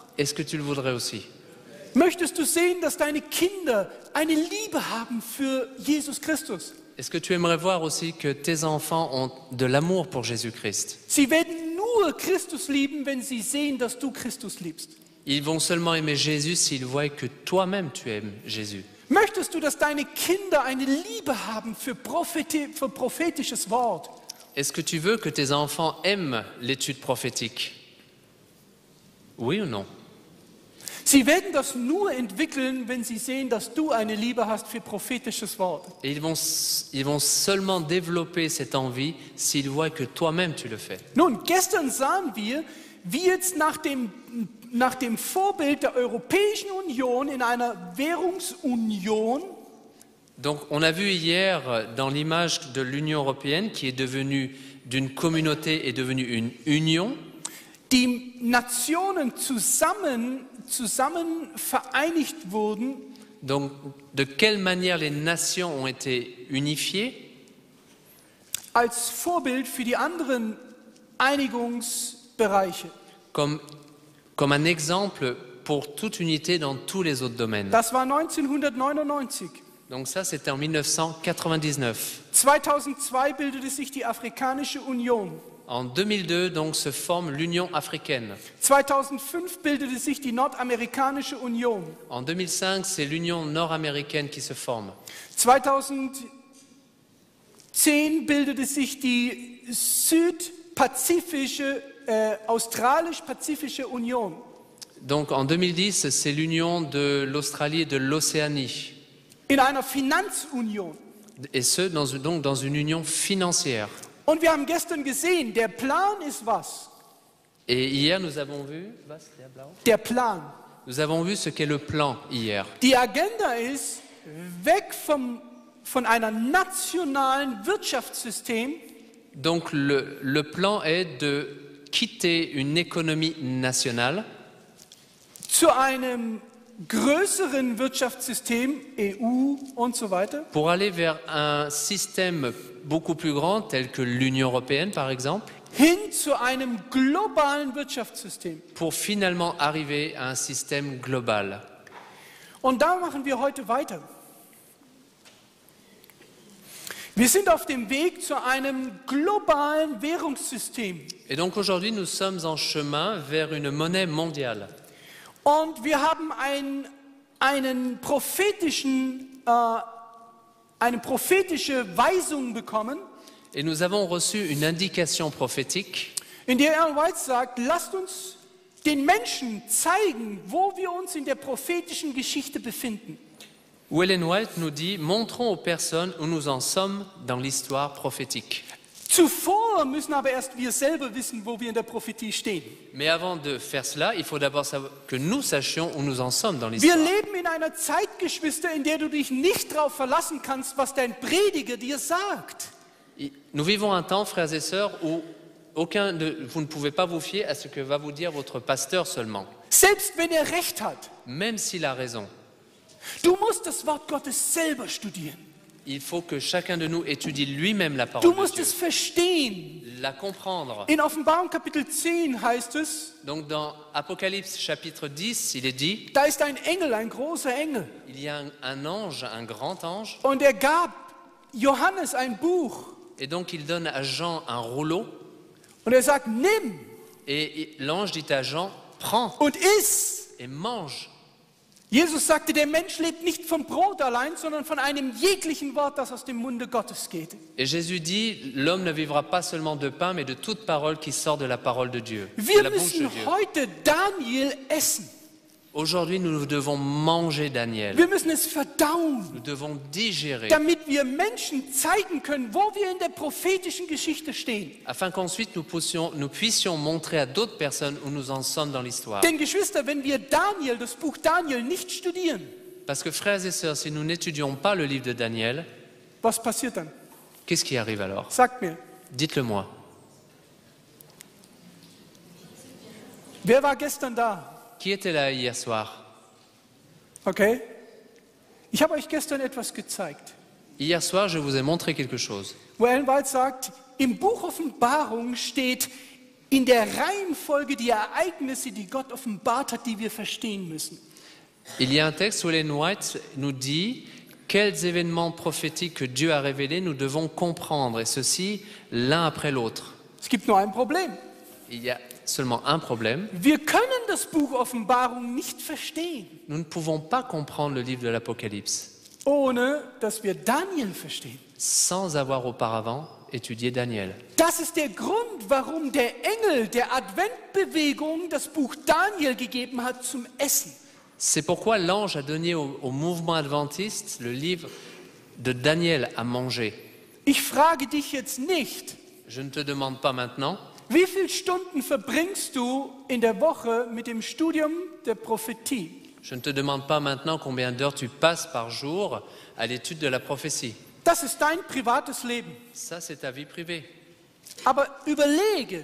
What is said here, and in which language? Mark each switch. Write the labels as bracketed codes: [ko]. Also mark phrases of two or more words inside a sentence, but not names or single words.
[fr] Est-ce que tu le voudrais aussi? [de] Möchtest du sehen, dass deine Kinder eine Liebe haben für Jesus Christus? [fr] Est-ce que tu aimerais voir aussi que tes enfants ont de l'amour pour Jésus-Christ? [de] Sie werden nur Christus lieben, wenn sie sehen, dass du Christus liebst. [fr] Ils vont seulement aimer Jésus s'ils voient que toi-même tu aimes Jésus. [de] Möchtest du, dass deine Kinder eine Liebe haben für prophetisches Wort? [fr] Est-ce que tu veux que tes enfants aiment l'étude prophétique? Oui ou non? [de] Sie werden das nur entwickeln, wenn sie sehen, dass du eine Liebe hast für prophetisches Wort. [fr] Et ils vont seulement développer cette envie s'ils voient que toi-même tu le fais. [de] Nun, gestern sahen wir, wie jetzt nach dem Vorbild der Europäischen Union in einer Währungsunion [fr] Donc on a vu hier dans l'image de l'Union européenne qui est devenue d'une communauté est devenue une union. [de] die Nationen zusammen vereinigt wurden, [fr] Donc de quelle manière les nations ont été unifiées [de] als Vorbild für die anderen Einigungsbereiche. [fr] comme un exemple pour toute unité dans tous les autres domaines. [de] Das war 1999. [fr] Donc ça, c'était en 1999. [de] 2002 bildete sich die Afrikanische Union. [fr] En 2002, donc, se forme l'Union africaine. [de] 2005 bildete sich die Nordamerikanische Union. [fr] En 2005, c'est l'Union nord-américaine qui se forme. [de] 2010 bildete sich die Australisch-Pazifische Union. [fr] Donc en 2010, c'est l'Union de l'Australie et de l'Océanie. [de] In einer Finanzunion. [fr] Et ce, donc dans une union financière. [de] Und wir haben gestern gesehen, der Plan ist was? [fr] Et hier, nous avons vu, [de] Der Plan. [fr] nous avons vu ce qu'est le plan hier. [de] Die Agenda ist, weg von einer nationalen Wirtschaftssystem [fr] Donc le plan est de quitter une économie nationale [de] zu einem größeren Wirtschaftssystem, EU und so weiter, [fr] pour aller vers un système beaucoup plus grand tel que l'Union européenne par exemple, [de] hin zu einem globalen Wirtschaftssystem. [fr] pour finalement arriver à un système global. [de] Und da machen wir heute weiter. Wir sind auf dem Weg zu einem globalen Währungssystem. [fr] Et donc aujourd'hui, nous sommes en chemin vers une monnaie mondiale. [de] Und wir haben eine prophetische Weisung bekommen, [fr] Et nous avons reçu une indication prophétique [de] in der Ellen White sagt, lasst uns den Menschen zeigen, wo wir uns in der prophetischen Geschichte befinden. [fr] où Ellen White nous dit « Montrons aux personnes où nous en sommes dans l'histoire prophétique ». [de] Zuvor müssen aber erst wir selber wissen, wo wir in der Prophetie stehen. [fr] Mais avant de faire cela, il faut d'abord savoir que nous sachions où nous en sommes dans [de] Wir [fr] l'histoire. [de] leben in einer Zeit, Geschwister, in der du dich nicht darauf verlassen kannst, was dein Prediger dir sagt. [fr] Nous vivons un temps, frères et sœurs, où vous ne pouvez pas vous fier à ce que va vous dire votre pasteur seulement, [de] Selbst wenn recht hat. [fr] même s'il a raison. [de] Du musst das Wort Gottes selber studieren. [fr] Il faut que chacun de nous étudie lui-même la [de] Du [fr] parole de [de] musst [fr] Dieu, [de] es verstehen. [fr] la comprendre. [de] In Offenbarung Kapitel 10 heißt es, [fr] Donc dans Apocalypse chapitre 10, il est dit, [de] da ist ein Engel, ein großer Engel. [fr] il y a un ange, un grand ange, [de] Und er gab Johannes ein Buch. [fr] et donc il donne à Jean un rouleau, [de] Und er sagt, nimm [fr] et l'ange dit à Jean, prends [de] und iss. [fr] et mange. [de] Jesus sagte, der Mensch lebt nicht vom Brot allein, sondern von einem jeglichen Wort, das aus dem Munde Gottes geht. [fr] Et Jésus dit, l'homme ne vivra pas seulement de pain, mais de toute parole qui sort de la parole de Dieu, de [de] Wir [fr] la bouche de [de] müssen [fr] Dieu. [de] heute Daniel essen. [fr] Aujourd'hui, nous devons manger Daniel. [de] Wir müssen es verdauen, [fr] Nous devons digérer, [de] damit wir Menschen zeigen können, wo wir in der prophetischen Geschichte stehen. [fr] afin qu'ensuite nous puissions montrer à d'autres personnes où nous en sommes dans l'histoire. [de] Denn Geschwister, wenn wir das Buch Daniel nicht studieren, [fr] Parce que frères et sœurs, si nous n'étudions pas le livre de Daniel, [de] was passiert dann? [fr] qu'est-ce qui arrive alors? [de] Sagt mir. [fr] Dites-le moi. [de] Wer war gestern da? [fr] Qui était là hier soir? [de] Okay. Ich habe euch gestern etwas gezeigt, [fr] Hier soir, je vous ai montré quelque chose. [de] wo Ellen White sagt, im Buch Offenbarung steht in der Reihenfolge die Ereignisse, die Gott offenbart hat, die wir verstehen müssen. [fr] Il y a un texte où Ellen White nous dit quels événements prophétiques que Dieu a révélés nous devons comprendre, et ceci l'un après l'autre. [de] Es gibt nur ein Problem. [fr] Il y a seulement un problème. [de] Wir können das Buch Offenbarung nicht verstehen, [fr] Nous ne pouvons pas comprendre le livre de l'Apocalypse [de] ohne dass wir Daniel verstehen. [fr] sans avoir auparavant étudié Daniel. [de] Das ist der Grund, warum der Engel der Adventbewegung das Buch Daniel gegeben hat zum Essen. [fr] C'est pourquoi l'ange a donné au mouvement adventiste le livre de Daniel à manger. [de] Ich frage dich jetzt nicht, [fr] Je ne te demande pas maintenant [de] wie viele Stunden verbringst du in der Woche mit dem Studium der Prophetie? [fr] Je ne te demande pas maintenant combien d'heures tu passes par jour à l'étude de la prophétie. [de] Das ist dein privates Leben. [fr] Ça, c'est ta vie privée. [de] Aber überlege,